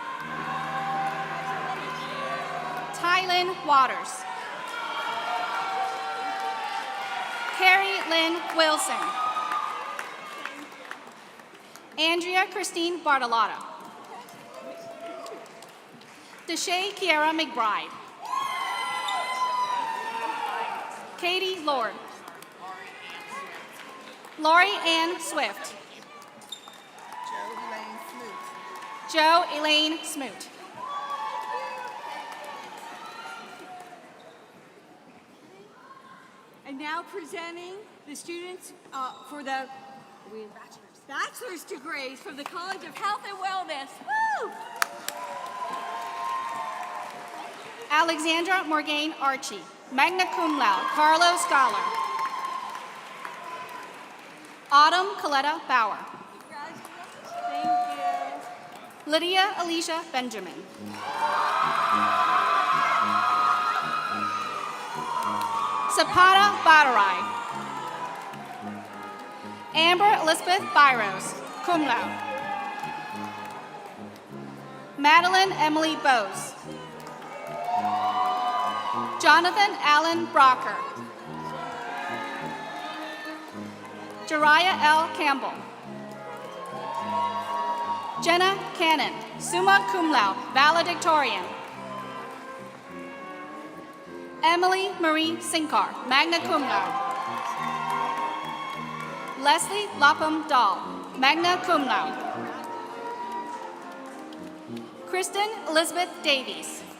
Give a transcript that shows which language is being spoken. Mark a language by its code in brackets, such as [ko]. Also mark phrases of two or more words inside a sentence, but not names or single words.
[en] Tylin Waters. Carrie Lynn Wilson. Andrea Christine Bartolotta. Deshae Kiara McBride. Katie Lord. Lori Ann Swift. Joe Elaine Smoot. And now presenting the students for the bachelor's degrees from the College of Health and Wellness. Woo! Alexandra Morgaine Archie, [la] magna cum laude, [en] Carlow Scholar. Autumn Coletta Bauer. Thank you. Lydia Alicia Benjamin. Sapata Badarai. Amber Elizabeth Byros, [la] cum laude. [en] Madeline Emily Bose. Jonathan Allen Brocker. Jariah L. Campbell. Jenna Cannon, [la] summa cum laude, valedictorian. [en] Emily Marie Sinkar, [la] magna cum laude. [en] Leslie Lapham Dahl, [la] magna cum laude. [en] Kristen Elizabeth Davies.